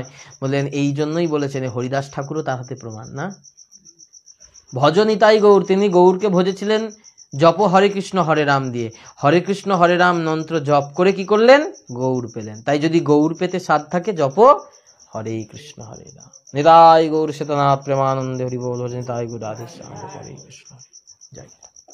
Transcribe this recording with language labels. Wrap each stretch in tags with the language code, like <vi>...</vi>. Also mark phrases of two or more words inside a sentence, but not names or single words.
<bn>বললেন এই জন্যই বলেছেন, হরিদাস ঠাকুরও তার হাতে প্রমাণ না। ভজ নিতাই গৌর, তিনি গৌরকে ভজেছিলেন জপ হরে কৃষ্ণ হরে রাম দিয়ে। হরে কৃষ্ণ হরে রাম মন্ত্র জপ করে কি করলেন, গৌর পেলেন। তাই যদি গৌর পেতে সাধ থাকে জপ हरे कृष्ण हरे राम। निताय गौर सीतनाथ प्रेमानंद हरि बोल। निताय गौर राधे श्याम। हरे कृष्ण। जय</bn>